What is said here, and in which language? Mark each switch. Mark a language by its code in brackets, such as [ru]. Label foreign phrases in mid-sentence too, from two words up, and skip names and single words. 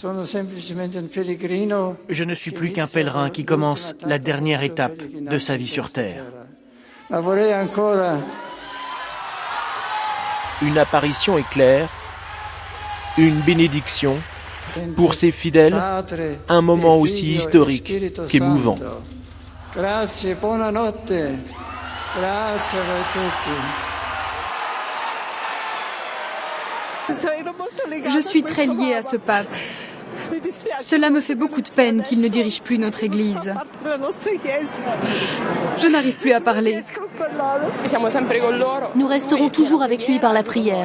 [fr] Je ne suis plus qu'un pèlerin qui commence la dernière étape de sa vie sur terre. Une apparition éclair, une bénédiction, pour ses fidèles, un moment aussi historique qu'émouvant. [it] Grazie, buonanotte. Grazie a tutti. [fr] Je suis très liée à ce pape. Cela me fait beaucoup de peine qu'il ne dirige plus notre Église. Je n'arrive plus à parler. Nous resterons toujours avec lui par la prière.